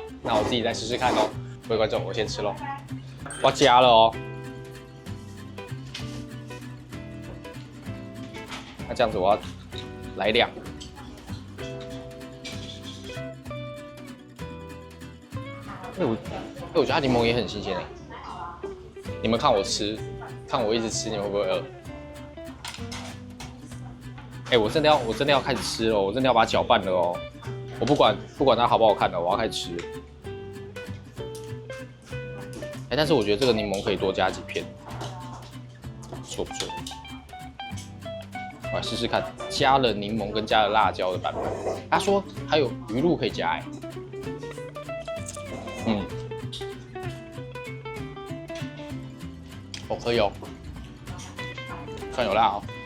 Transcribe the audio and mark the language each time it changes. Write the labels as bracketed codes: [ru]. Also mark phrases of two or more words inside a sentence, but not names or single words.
[zh] 那我自己再試試看哦，各位觀眾，我先吃咯，我加了哦。那這樣子我要來2個。我覺得它檸檬也很新鮮哎。你們看我吃，看我一直吃，你們會不會餓？我真的要開始吃了，我真的要把它攪拌了哦。我不管它好不好看的，我要開始吃。但是我覺得這個檸檬可以多加幾片。 錯不錯。我來試試看，加了檸檬跟加了辣椒的版本。他說還有魚露可以加可以哦，算有辣哦。